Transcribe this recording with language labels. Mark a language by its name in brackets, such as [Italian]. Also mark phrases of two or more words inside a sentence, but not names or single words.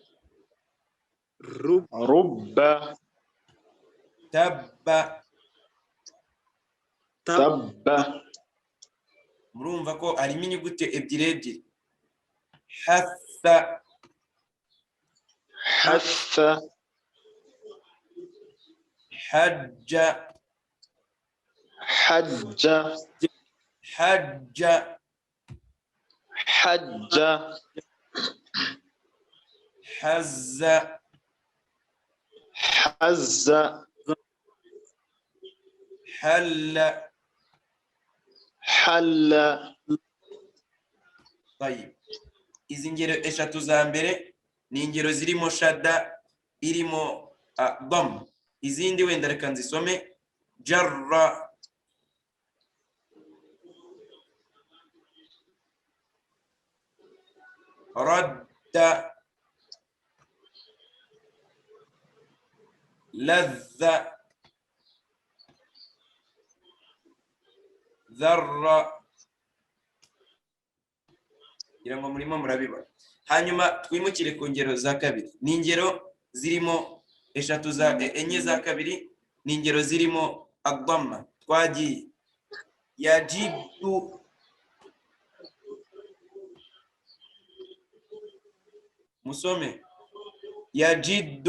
[Arabic] rubba tabba tabba [Kinyarwanda] murumva ko harimo inyuguti ebyiri ebyiri hatha [Arabic] hatha hajja hajja hajja hajja hazza hazza halla halla [Kinyarwanda] طيب izi ngero eshatu za mbere ni ingero zirimo shadda irimo dhamma izindi wenda reka nzisome jarra [Arabic] رد لذة ذرة [Kinyarwanda] ngira ngo murimo murabibona. Hanyuma twimukire ku ngero za kabiri. Ni ingero zirimo enye za kabiri, ni ingero zirimo ad-damma. Twagiye yajidu, musome yajidu,